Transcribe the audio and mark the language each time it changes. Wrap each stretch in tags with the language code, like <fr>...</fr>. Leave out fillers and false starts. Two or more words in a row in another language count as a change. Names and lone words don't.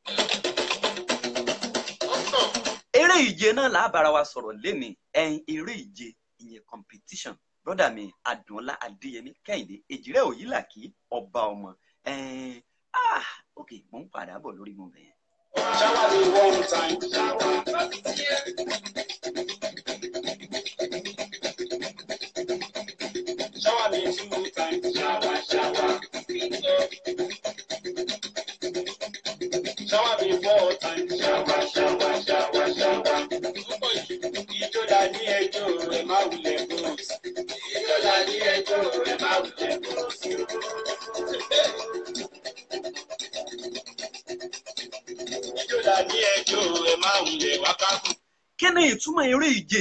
<yo>eré ìje náà là á bára wa sọ̀rọ̀ lénìí eré ìje ìyẹn competition brọ́dà mi Adùnọlá Adéyẹmí Kẹ́hìndé Èjìrẹ́ Òyìnlàkí ọba ọmọ ok mo ń padà bọ̀ lórí mo bẹ̀yẹn.</yo> <en>Shower me one time, shower. Shower me 2 times, shower, shower. Shower me 4 times, shower, shower, shower, shower.</en> <yo>Ìjọba ní ẹjọ́ rẹ̀ máa wulẹ̀ bóòsì. Ìjọba ní ẹjọ́ rẹ̀ máa wulẹ̀ bóòsì. Kí ni ìtumọ̀ eré ìje?</yo>